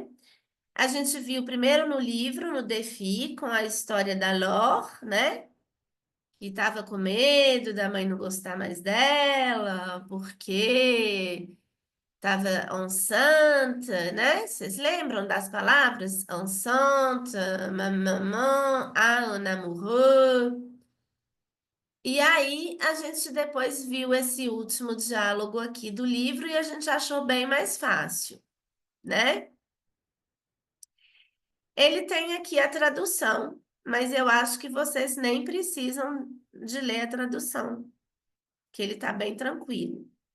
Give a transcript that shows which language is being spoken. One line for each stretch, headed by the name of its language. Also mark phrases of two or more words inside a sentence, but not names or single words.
Portuguese: A gente viu primeiro no livro, no Defi, com a história da Laure, né? Que estava com medo da mãe não gostar mais dela, porque estava enceinte, né? Vocês lembram das palavras?
French: Enceinte, ma maman, a un amoureux.
Portuguese: E aí a gente depois viu esse último diálogo aqui do livro e a gente achou bem mais fácil, né? Ele tem aqui a tradução, mas eu acho que vocês nem precisam de ler a tradução, que ele está bem tranquilo.